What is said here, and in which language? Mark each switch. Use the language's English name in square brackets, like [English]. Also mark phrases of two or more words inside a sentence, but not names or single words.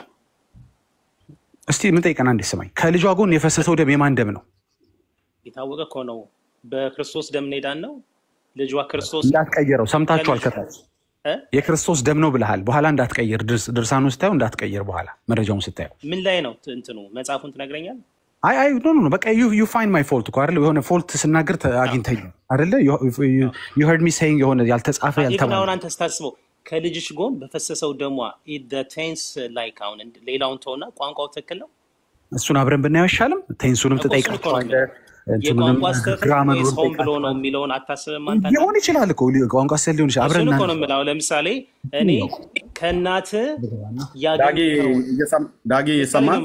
[Amharic] እስቲ ምን ጠይቀና እንዴ ስማኝ። ከልጇ ጎን የፈሰሰው ደም የማን ደም ነው? የታወቀ እኮ ነው። በክርስቶስ ደም ነዳን ነው ልጇ ክርስቶስ እንዳትቀየረው ሰምታችኋል። ከታች የክርስቶስ ደም ነው ብለሃል። በኋላ እንዳትቀየር ድርሳኑ ስታየው እንዳትቀየር። በኋላ መረጃውን ስታየው ምን ላይ ነው እንትኑ መጽሐፉን ትነግረኛለህ? [English] I know [Amharic] በቃ [English] you find my fault [Amharic] እኮ አይደል? የሆነ ፎልት ስናገር አግኝተኝ አይደለ? [English] you heard me saying [Amharic] የሆነ ያልተጻፈ ያልተባለ አሁን አንተ ስታስበው ከልጅሽ ጎን በፈሰሰው ደሟ [English] the tense like [Amharic] አሁን ሌላውን ተውና ቋንቋው ትክክል ነው። እሱን አብረን ብናየው አይሻልም? ቴንሱንም ትጠይቃለህ የቋንቋ ስተት ሆን ብሎ ነው የሚለውን አታስብም አንተ? ሊሆን ይችላል እኮ ቋንቋ ስተት ሊሆን ይችላል። አብረን እኮ ነው የምለው። ለምሳሌ እኔ ከእናት ዳጊ ይሰማል